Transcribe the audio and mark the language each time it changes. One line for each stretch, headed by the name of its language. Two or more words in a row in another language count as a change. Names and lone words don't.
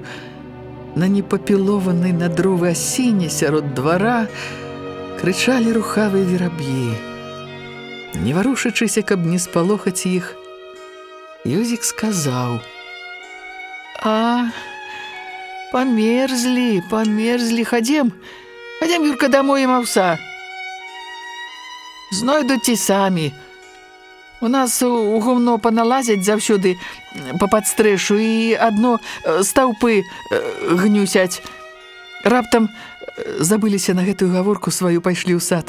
Belarusian: На непапілованай на дровы асіне сярод двара крычалі рухавыя вераб'і. Не варушачыся, каб не спалохаць іх, Юзік сказаў:
Russian: Померзли, померзли. Ходим, Юрка, домой им овса.
Ukrainian: Знойдуть ті самі.
Belarusian: У нас у гумно поналазять завсюди по падстрэшу і адно стаўпы гнюсяць. Раптам забыліся на гэтую гаворку сваю, пайшлі ў сад.